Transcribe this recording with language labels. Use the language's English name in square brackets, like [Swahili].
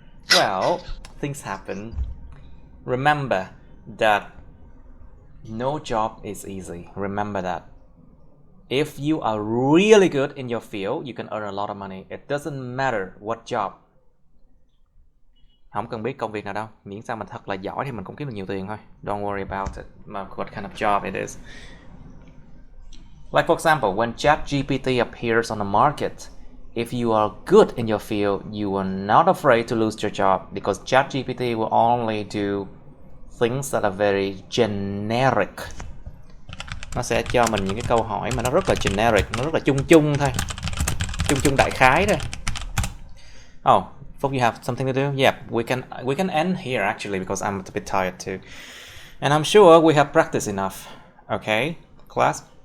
[English] Well, things happen. Remember that no job is easy. Remember that. If you are really good in your field, you can earn a lot of money. It doesn't matter what job. [Vietnamese] Không cần biết công việc nào đâu, miễn sao mình thật là giỏi thì mình cũng kiếm được nhiều tiền thôi. [English] Don't worry about it, what kind of job it is. Like, for example, when ChatGPT appears on the market, if you are good in your field, you are not afraid to lose your job, because ChatGPT will only do things that are very generic. [Vietnamese] Nó sẽ cho mình những cái câu hỏi mà nó rất là generic, nó rất là chung chung thôi, chung đại khái thôi. [English] Oh, Phúc, you have something to do? Yeah, we can end here actually, because I'm a bit tired too, and I'm sure we have practiced enough. Okay, class?